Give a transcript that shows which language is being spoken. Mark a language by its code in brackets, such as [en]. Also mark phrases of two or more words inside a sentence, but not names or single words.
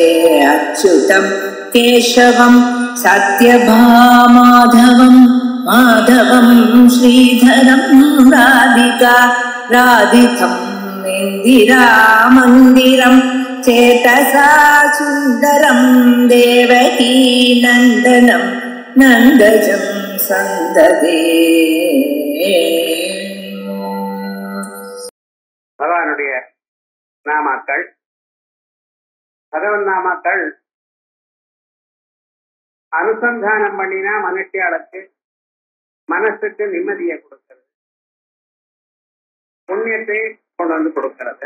[sa] अच्युतं केशवं सत्यभामाधवं माधवं श्रीधरं राधिका राधितं इन्दिरामन्दिरं चेतसा सुन्दरं देवकी नन्दनं नन्दजं सन्ददे. [ta] பகவானுடைய நாமாக்கள், பகவன் நாமாக்கள் அனுசந்தானம் பண்ணினா மனுஷியாளுக்கு மனசுக்கு நிம்மதியை கொடுக்கிறது, புண்ணியத்தை கொண்டு வந்து கொடுக்கிறது.